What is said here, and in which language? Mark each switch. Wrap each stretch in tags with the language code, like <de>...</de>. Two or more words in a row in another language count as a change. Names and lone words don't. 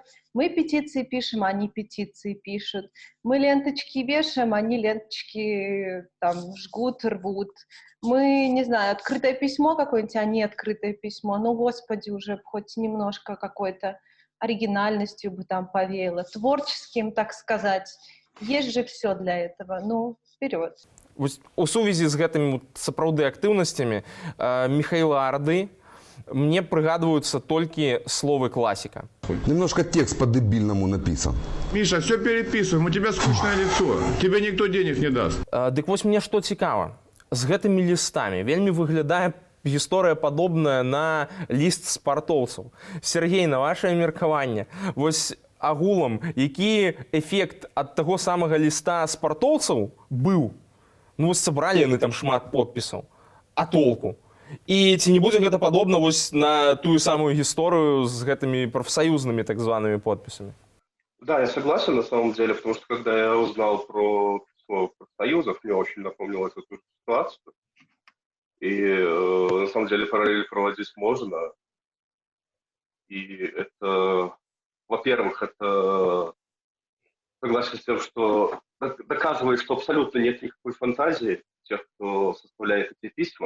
<ru>Мы петиции пишем, они петиции пишут. Мы ленточки вешаем, они ленточки там жгут, рвут. Мы, не знаю, открытое письмо какое-нибудь, а не открытое письмо. Ну, господи, уже хоть немножко какой-то оригинальностью бы там повеяло. Творческим, так сказать. Есть же все для этого. Ну, вперед.</ru> <be>У сувязі з гэтымі сапраўды актыўнасцямі Михаила Орды мне прыгадваюцца толькі словы класіка.</be> <ru>Немножко текст по-дебильному написан. Миша, все переписываем, у тебя скучное лицо. Тебе никто денег не даст.</ru> <be>Дык вось мне што цікава. З гэтымі лістамі вельмі выглядае гісторыя падобная на ліст спартоўцаў. Сергей, на вашае меркаванне, вось агулам, які эфект ад таго самага ліста спартоўцаў быў? Ну, вось сабралі яны там шмат подпісаў. А толку? І ці не будзе гэта падобна вось на тую самую гісторыю з гэтымі профсоюзными так зваными подписями?</be> <ru>Да, я согласен на самом деле, потому что когда я узнал про письмо профсоюзов, мне очень напомнилось эту ситуацию. И на самом деле параллель проводить можно. И это, во-первых, это согласен с тем, что доказывает, что абсолютно нет никакой фантазии тех, кто составляет эти письма.</ru>